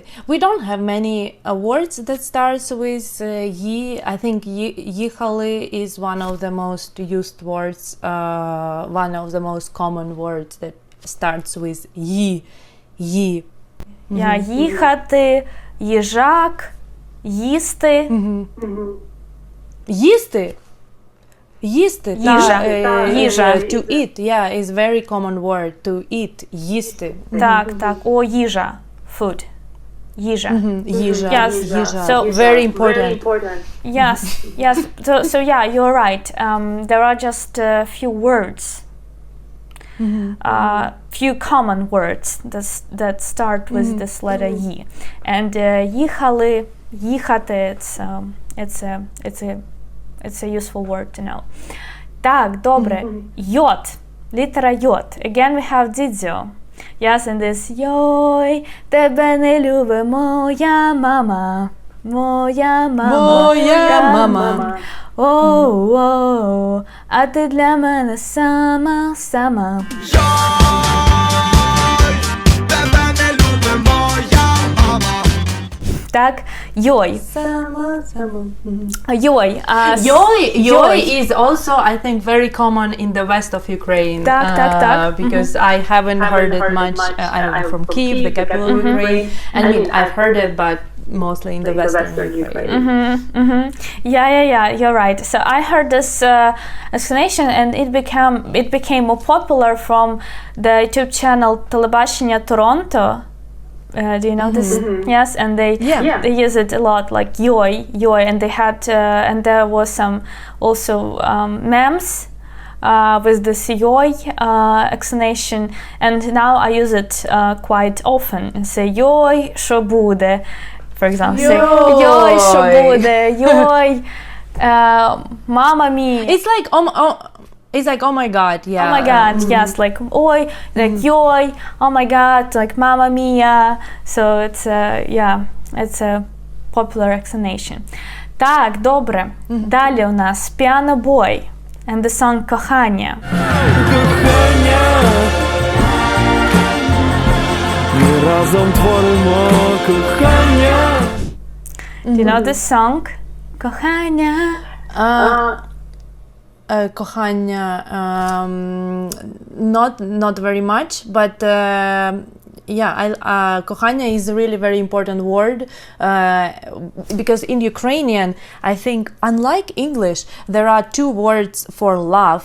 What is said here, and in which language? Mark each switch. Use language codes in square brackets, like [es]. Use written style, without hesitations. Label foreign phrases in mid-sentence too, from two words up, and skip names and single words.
[en] We don't have many words that starts with yi. I think їхали is one of the most used words, one of the most common words that starts with yi. Yeah, [uk] їхати, їжак, їсти. Їсти. Їжа. Їжа. [en] To eat, yeah, is very common word. To eat. [uk] Їсти. Так. О, їжа. Food. Їжа. Їжа. [en] Yes. Їжа. So very important. Yes. So yeah, you're right. There are just a few words. Few common words that start with this letter yi. And [uk] їхали, їхати, [en] it's a useful word to know. [uk] Так, добре. Йод. Літера йод. [en] Again we have дідзьо. Yes, and this [uk] йой, тебе не любить моя мама. Моя мама. Оу, а ти для мене сама. Тебе не любить моя мама. Так, йой. Йой. [en] Yoi is also, I think, very common in the west of Ukraine. [uk] Так. [en] Because I haven't heard it much. I'm from Kyiv, the capital of Ukraine. I mean, I've heard it, but mostly in the western Ukraine. Yeah, you're right. So I heard this explanation, and it became more popular from the YouTube channel Телебачення Toronto. Do you know this? Yes, and they use it a lot, like yoi, and they had and there was some also memes with this yoi explanation, and now I use it quite often and say yoi, [uk] що буде, [en] for example. Say yoi, [uk] що буде, [en] yoi, mama mia. It's like oh my god, yeah. Oh my god, yes, like oi, like yoi, oh my god, like mamma mia. So it's a popular explanation. [uk] Так, добре. Далі у нас Piano Boy [en] and the song [uk] Кохання. Ми разом творимо кохання. [en] Do you know this song? [uk] Кохання. Кохання, [en] not very much, but кохання is a really very important word because in Ukrainian, I think, unlike English, there are two words for love.